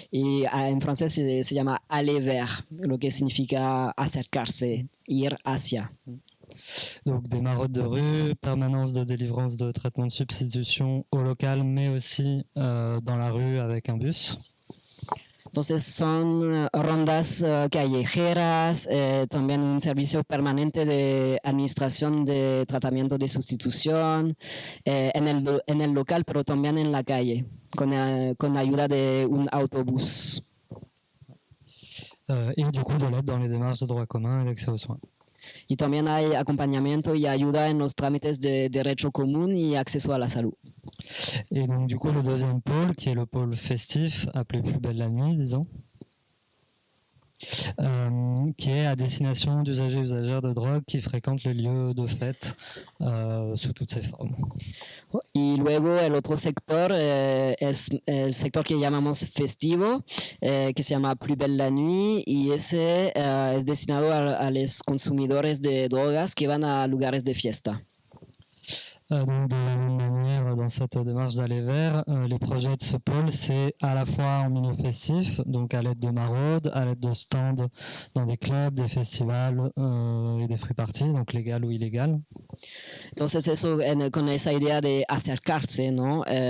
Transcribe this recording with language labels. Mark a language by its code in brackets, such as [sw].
[es] Y en francés se llama [fr] aller vers, [es] lo que significa acercarse, ir hacia. [fr] Donc des maraudes de rue, permanence de délivrance de traitement de substitution au local, mais aussi dans la rue avec un bus. [es] Entonces son rondas callejeras, también un servicio permanente de administración de tratamiento de sustitución en el local, pero también en la calle, con ayuda de un autobús. [fr] Et du coup de l'aide dans les démarches de droit commun et d'accès aux soins. [es] Y también hay acompañamiento y ayuda en los trámites de derecho común y acceso a la salud. [fr] Et donc du coup le deuxième pôle, qui est le pôle festif, appelé Plus belle la nuit, disons, qui est à destination d'usagers et usagères de drogue qui fréquentent les lieux de fête sous toutes ses formes. [es] Y luego el otro sector es el sector que llamamos festivo, que se llama Plus belle la nuit, y ese es destinado a los consumidores de drogas que van a lugares de fiesta. [fr] Donc de la même manière, dans cette démarche d'aller vers, les projets de ce pôle, c'est à la fois en milieu festif, donc à l'aide de maraudes, à l'aide de stands dans des clubs, des festivals et des free parties, donc légales ou illégales. [es] Entonces eso, con esa idea de acercarse, ¿no?